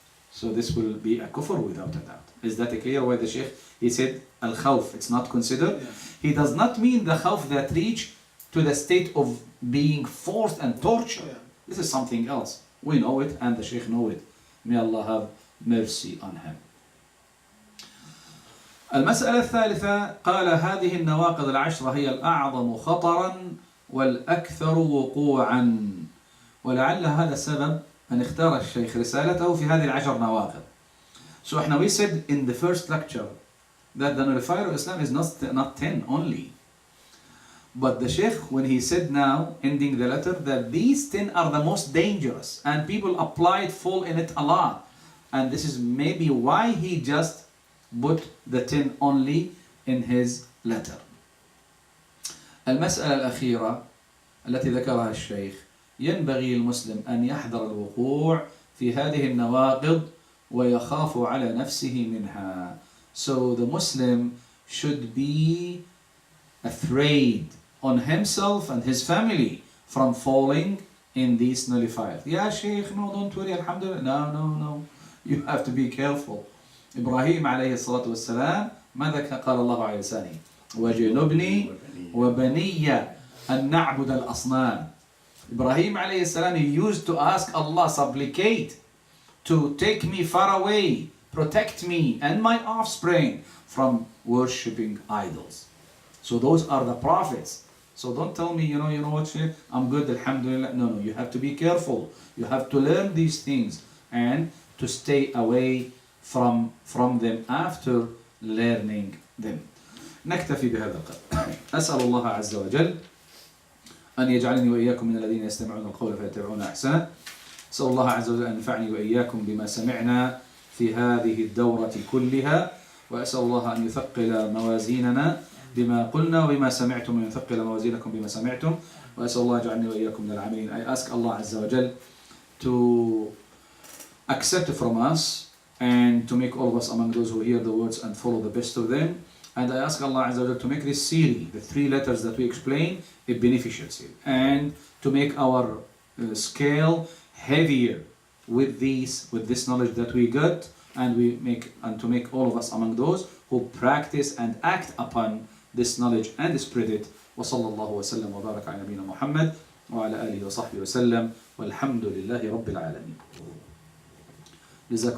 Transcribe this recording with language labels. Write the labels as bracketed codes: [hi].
[en] So this will be a kufr without a doubt. Is that clear why the Shaykh, he said al-khawf, it's not considered? Yeah. He does not mean the khawf that reach to the state of being forced and tortured. Yeah. This is something else. We know it and the Shaykh know it. May Allah have mercy on him. [ar] المسألة الثالثة, قال هذه النواقض العشرة هي الأعظم خطرا والأكثر وقوعا. ولعل هذا السبب أن اختار الشيخ رسالته في هذه العشر نواقض. [en] So now we said in the first lecture that the nullifier of Islam is not 10 only. But the Shaykh, when he said now, ending the letter, that these 10 are the most dangerous and people fall in it a lot. And this is maybe why he just put the 10 only in his letter. [ar] المسألة الأخيرة التي ذكرها الشيخ, ينبغي المسلم أن يحذر الوقوع في هذه النواقض ويخاف على نفسه منها. [en] So the Muslim should be afraid on himself and his family from falling in these nullifiers. Ya Shaykh, no, don't worry, alhamdulillah. No. You have to be careful. [ar] إبراهيم عليه الصلاة والسلام ماذا قال الله عليه لسانه؟ وجنبني وبني أن نعبد الأصنام. [en] Ibrahim alayhi salam, he used to ask Allah, supplicate to take me far away, protect me and my offspring from worshipping idols. So those are the prophets. So don't tell me, you know what, Shaykh, I'm good, alhamdulillah. No, you have to be careful. You have to learn these things and to stay away from them after learning them. [ar] نكتفي بهذا القدر. أسأل الله عز وجل أن يجعلني وإياكم من الذين يستمعون القول فيتبعون أحسنه. أسأل الله عز وجل أن ينفعني وإياكم بما سمعنا في هذه الدورة كلها، وأسأل الله أن يثقل موازيننا بما قلنا وبما سمعتم، وأن يثقل موازينكم بما سمعتم، وأسأل الله يجعلني وإياكم من العاملين. [en] I ask Allah [ar] عز وجل [en] to accept from us and to make all of us among those who hear the words and follow the best of them. And I ask Allah Azza wa Jalla to make this series, the 3 letters that we explain, a beneficial series, and to make our scale heavier with this knowledge that we got, and to make all of us among those who practice and act upon this knowledge and spread it. [ar] وصلى الله وسلم وبارك على نبينا محمد وعلى آله وصحبه وسلم والحمد لله رب العالمين. جزاكم